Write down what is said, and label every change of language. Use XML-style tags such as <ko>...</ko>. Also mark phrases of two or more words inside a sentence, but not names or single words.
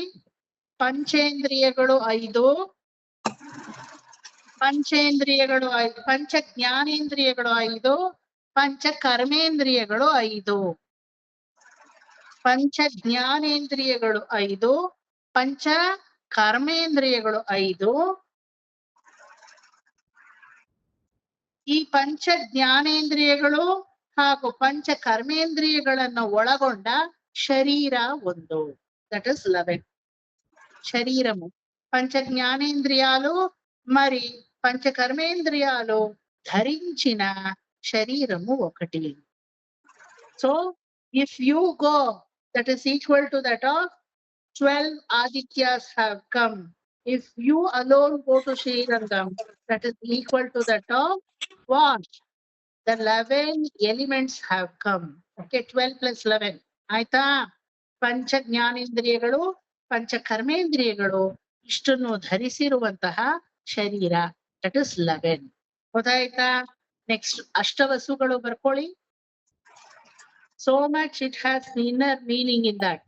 <kn>ಪಂಚೇಂದ್ರಿಯಗಳು 5, ಪಂಚ ಜ್ಞಾನೇಂದ್ರಿಯಗಳು 5, ಪಂಚ ಕರ್ಮೇಂದ್ರಿಯಗಳು 5, ಪಂಚ ಜ್ಞಾನೇಂದ್ರಿಯಗಳು 5, ಪಂಚ ಕರ್ಮೇಂದ್ರಿಯಗಳು 5. ಈ ಪಂಚ ಜ್ಞಾನೇಂದ್ರಿಯಗಳು ಹಾಗೂ ಪಂಚ ಕರ್ಮೇಂದ್ರಿಯಗಳನ್ನು ಒಳಗೊಂಡ ಶರೀರ 1.</kn> <en>that is 11.</en> <te>శరీరము పంచ జ్ఞానేంద్రియాలు మరి పంచ కర్మేంద్రియాలు ధరించిన శరీరము 1.</te> <en>సో if you go, that is equal to that of 12 Adityas have come. If you alone go to Srirangam, that is equal to that of what? The 11 elements have come. Okay, 12 plus 11.</en> <kn>ಆಯ್ತಾ? ಪಂಚ ಜ್ಞಾನೇಂದ್ರಿಯಗಳು ಪಂಚ ಕರ್ಮೇಂದ್ರಿಯಗಳು ಇಷ್ಟನ್ನು ಧರಿಸಿರುವಂತಹ ಶರೀರ,</kn> <en>that is 11.</en> <kn>ಗೊತ್ತಾಯ್ತಾ? ನೆಕ್ಸ್ಟ್ ಅಷ್ಟವಸುಗಳು ಬರ್ಕೊಳ್ಳಿ.</kn> <en>So much it has inner meaning in that.</en>